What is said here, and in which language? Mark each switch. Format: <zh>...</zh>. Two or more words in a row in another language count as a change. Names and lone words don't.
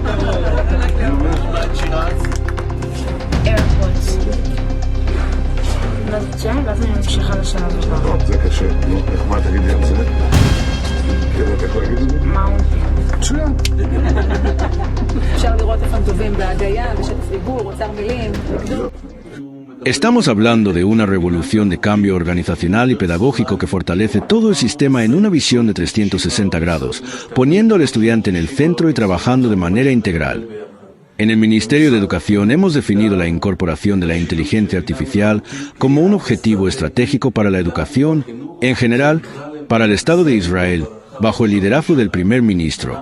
<he>היא אומרת בית שירז? איירפורט. ואז תשאלי, ואז אני ממשיכה לשלב הבא. טוב, זה קשה. נו, איך מה תגידי על זה? כן, איך להגיד את זה? מה הוא? מצוין. אפשר לראות איך הם טובים בהגייה, בשטף דיבור, אוצר מילים, בגדול.</he> <es>Estamos hablando de una revolución de cambio organizacional y pedagógico que fortalece todo el sistema en una visión de 360 grados, poniendo al estudiante en el centro y trabajando de manera integral. En el Ministerio de Educación hemos definido la incorporación de la inteligencia artificial como un objetivo estratégico para la educación, en general, para el Estado de Israel, bajo el liderazgo del primer ministro.</es>